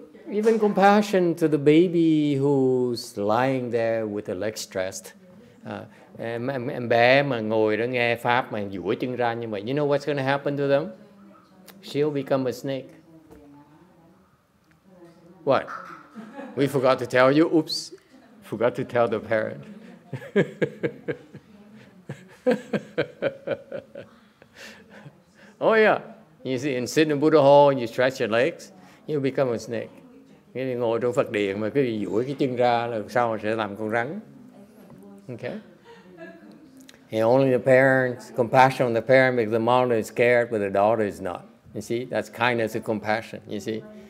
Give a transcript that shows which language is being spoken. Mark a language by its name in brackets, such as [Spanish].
[English] Even compassion to the baby who's lying there with the legs stressed. [Vietnamese] Em bé mà ngồi đó nghe Pháp mà duỗi chân ra như vậy. [English] You know what's going to happen to them? She'll become a snake. What? We forgot to tell you. Oops. Forgot to tell the parent. Oh yeah. You see, and sit in Buddha hall, you stretch your legs, you become a snake. [Vietnamese] Cái ngồi trong Phật điện mà cứ duỗi cái chân ra là sau sẽ làm con rắn. [English] Okay. And only the parents, compassion on the parent makes the mother is scared, but the daughter is not. You see, that's kindness and compassion. You see.